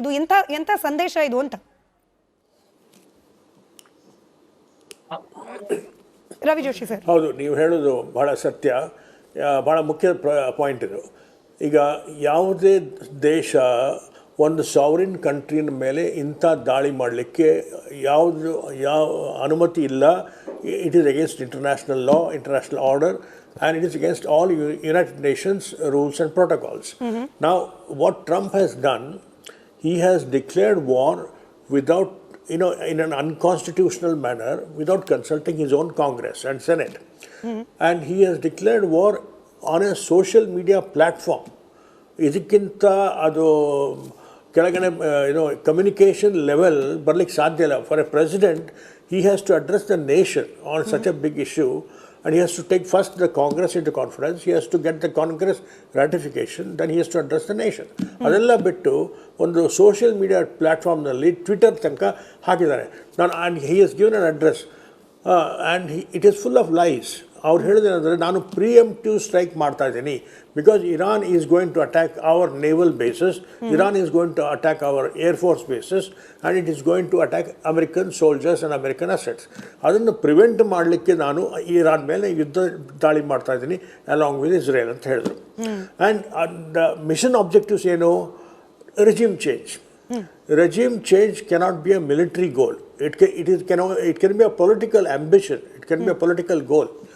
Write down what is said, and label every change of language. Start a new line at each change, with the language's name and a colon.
Kannada: ಇದು ಎಂತ ಸಂದೇಶ ಇದು ಅಂತ ರವಿ ಜೋಶಿ ಸರ್. ಹೌದು, ನೀವು ಹೇಳೋದು ಬಹಳ ಸತ್ಯ, ಬಹಳ ಮುಖ್ಯ ಪಾಯಿಂಟ್ ಇದು. ಈಗ ಯಾವುದೇ ದೇಶ ಒಂದು ಸಾವರಿನ್ ಕಂಟ್ರಿನ ಮೇಲೆ ಇಂಥ ದಾಳಿ ಮಾಡಲಿಕ್ಕೆ ಯಾವ ಅನುಮತಿ ಇಲ್ಲ.
English: It is against international law, international order, and it is against all United Nations rules and protocols. Now, what Trump has done, he has declared war without, in an unconstitutional manner, without consulting his own Congress and Senate. And he has declared war on a social media platform.
Kannada: ಇದಕ್ಕಿಂತ ಅದು ಕೆಳಗಡೆ communication level ಬರಲಿಕ್ಕೆ ಸಾಧ್ಯ ಇಲ್ಲ.
English: For a president, he has to address the nation on such a big issue, and he has to take first the Congress into conference, he has to get the Congress ratification, then he has to address the nation.
Kannada: ಅದೆಲ್ಲ ಬಿಟ್ಟು ಒಂದು social media ಪ್ಲ್ಯಾಟ್ಫಾರ್ಮ್ನಲ್ಲಿ Twitter ತನಕ ಹಾಕಿದ್ದಾರೆ.
English: And he has given an address and it is full of lies.
Kannada: ಅವ್ರು ಹೇಳಿದೇನೆಂದರೆ, ನಾನು ಪ್ರಿಯಂಪ್ಟಿವ್ strike ಮಾಡ್ತಾ ಇದ್ದೀನಿ
English: Because Iran is going to attack our naval bases, Iran is going to attack our air force bases, and it is going to attack American soldiers and American assets.
Kannada: ಅದನ್ನು prevent ಮಾಡಲಿಕ್ಕೆ ನಾನು Iran ಮೇಲೆ ಯುದ್ಧ ದಾಳಿ ಮಾಡ್ತಾ ಇದ್ದೀನಿ
English: along with Israel
Kannada: ಅಂತ ಹೇಳಿದ್ರು.
English: And the mission objectives ಏನು? Regime change. Regime change cannot be a military goal. It can be a political ambition. It can be a political goal.